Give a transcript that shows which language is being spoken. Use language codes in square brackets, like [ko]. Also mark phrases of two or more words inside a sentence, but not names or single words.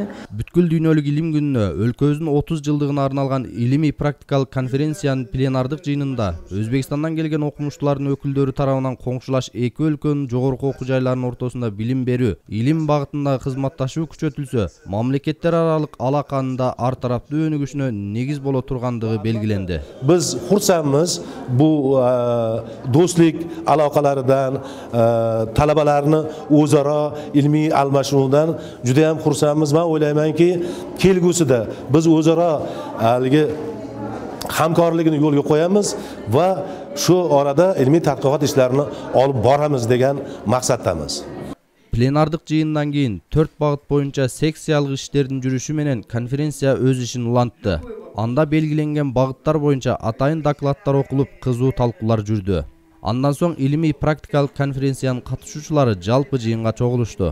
[ky] Бүткүл дүйнөлүк илим күнүнө өлкөбүздүн 30 жылдыгына арналган илимий практикалык конференциянын пленардык жыйынында Өзбекстандан келген окумуштуулардын өкүлдөрү тарабынан коңшулаш эки өлкөнүн жогорку окуу жайларынын ортосунда билим берүү, илим багытындагы кызматташуу күчөтүлсө, мамлекеттер аралык алаканын да ар тараптуу өнүгүшүнө негиз боло тургандыгы белгиленди. [uz] Biz xursandmiz bu do'stlik aloqalaridan, talabalarni o'zaro ilmiy almashinuvdan juda ham xursandmiz. Men o'ylaymanki, kelgusida biz o'zaro hamkorlikni yo'lga qo'yamiz va shu orada ilmiy tadqiqot ishlarini olib boramiz degan maqsaddamiz. [ky] Пленардык жыйындан кийин 4 багыт боюнча секциялык иштердин жүрүшү менен конференция өз ишин улантты. Анда белгиленген багыттар боюнча атайын докладдар окулуп, кызуу талкуулар жүрдү. Андан соң илимий практикалык конференциянын катышуучулары жалпы жыйынга чогулушту.